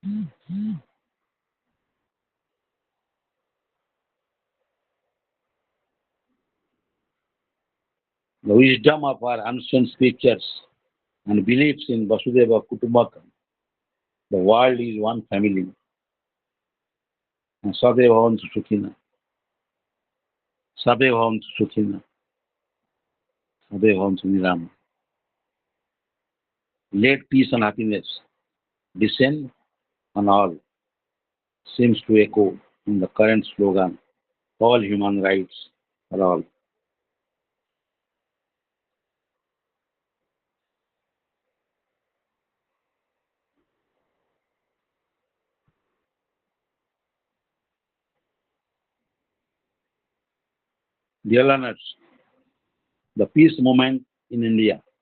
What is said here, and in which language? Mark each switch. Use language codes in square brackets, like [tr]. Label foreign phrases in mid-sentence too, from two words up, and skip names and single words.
[en] The wisdom of our ancient scriptures and beliefs in [sa] Vasudeva Kutumbakam, [en] the world is one family, and [sa] Sadeva Bhavantu Sukhina, Sabe Bhavantu Sukhina, Sabe Bhavantu Nirama. [en] Let peace and happiness descend on all seems to echo in the current slogan, all human rights for all. Dear learners, the peace movement in India.